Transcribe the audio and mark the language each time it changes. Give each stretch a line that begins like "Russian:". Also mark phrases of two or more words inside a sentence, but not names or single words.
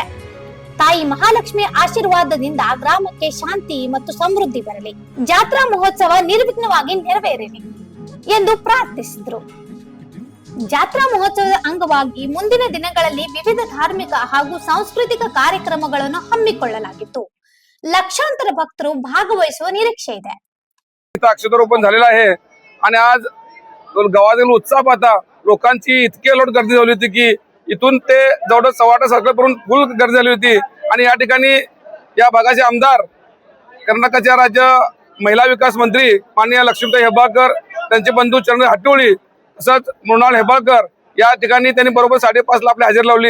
Kannada: ತಾಯಿ ಮಹಾಲಕ್ಷ್ಮಿಯ ಆಶೀರ್ವಾದದಿಂದ ಗ್ರಾಮಕ್ಕೆ ಶಾಂತಿ ಮತ್ತು ಸಮೃದ್ಧಿ ಬರಲಿ, ಜಾತ್ರಾ ಮಹೋತ್ಸವ ನಿರ್ವಿಘ್ನವಾಗಿ ನೆರವೇರಲಿ ಎಂದು ಪ್ರಾರ್ಥಿಸಿದರು. ಜಾತ್ರಾ ಮಹೋತ್ಸವದ ಅಂಗವಾಗಿ ಮುಂದಿನ ದಿನಗಳಲ್ಲಿ ವಿವಿಧ ಧಾರ್ಮಿಕ ಹಾಗೂ ಸಾಂಸ್ಕೃತಿಕ ಕಾರ್ಯಕ್ರಮಗಳನ್ನು ಹಮ್ಮಿಕೊಳ್ಳಲಾಗಿತ್ತು. लक्षांतर भक्तರು ಭಾಗವಹಿಸುವ ನಿರೀಕ್ಷೆ ಇದೆ.
Marathi: अक्षतारोपण झालेला आहे आणि आज गावातील उत्साह पाहता लोकांची इतकी लोट गर्दी झाली होती की इथून ते जवळ 8:15 सर्कलपर्यंत फुल गर्दी झाली होती. आणि या ठिकाणी या भागाचे आमदार, कर्नाटकच्या राज्य महिला विकास मंत्री माननीय लक्ष्मीताई हेब्बाळकर, त्यांचे बंधू चंद्रराज हट्टीहोळी तसंच मृणाल हेब्बाळकर या ठिकाणी त्यांनी बरोबर 5:30 आपली हजेरी लावली.